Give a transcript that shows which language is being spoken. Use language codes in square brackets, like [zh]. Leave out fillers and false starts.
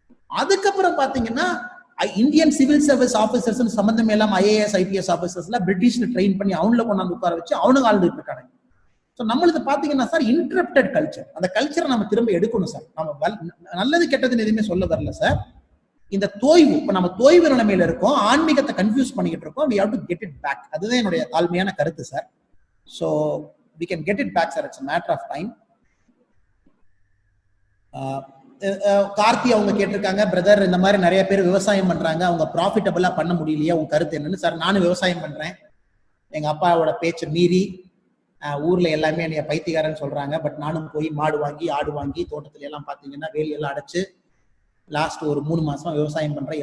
[ta] அதுக்கப்புறம் பாத்தீங்கன்னா Indian civil service officers சம்பந்தம் எல்லாம் IAS IPS ஆபீசர்ஸ்ல பிரிட்டிஷ்ல ட்ரெயின் பண்ணி அவங்கள கொண்டாந்து உட்கார வச்சு அவனுக்கு ஆழ்ந்துட்டு இருக்காங்க. ஸோ நம்மளுக்கு பாத்தீங்கன்னா சார் இன்டரப்டட் கல்ச்சர். அந்த கல்ச்சரை நம்ம திரும்ப எடுக்கணும் சார். நம்ம நல்லது கெட்டதுன்னு எதுவுமே சொல்ல வரல சார். இந்த தோய்வு, இப்ப நம்ம தோய்வு நிலைமையில இருக்கோம், ஆன்மீகத்தை கன்ஃபியூஸ் பண்ணிக்கிட்டு இருக்கோம். [en] we have to get it back. [ta] அதுதான் என்னுடைய தாழ்மையான கருத்து sir. [en] So we can get it back sir, it's a matter of time. [ta] Karthi அவங்க கேட்டிருக்காங்க, பிரதர் இந்த மாதிரி நிறைய பேர் விவசாயம் பண்றாங்க, அவங்க ப்ராஃபிட்டபிளா பண்ண முடியலையா, உங்க கருத்து என்னன்னு? சார் நானும் விவசாயம் பண்றேன். எங்க அப்பாவோட பேச்சை மீறி ஊர்ல எல்லாமே என்னைய பைத்தியக்காரன்னு சொல்றாங்க. பட் நானும் போய் மாடு வாங்கி ஆடு வாங்கி தோட்டத்துல எல்லாம் பாத்தீங்கன்னா வேலியெல்லாம் அடைச்சு லாஸ்ட் ஒரு 3 மாசமா விவசாயம் பண்றேன்.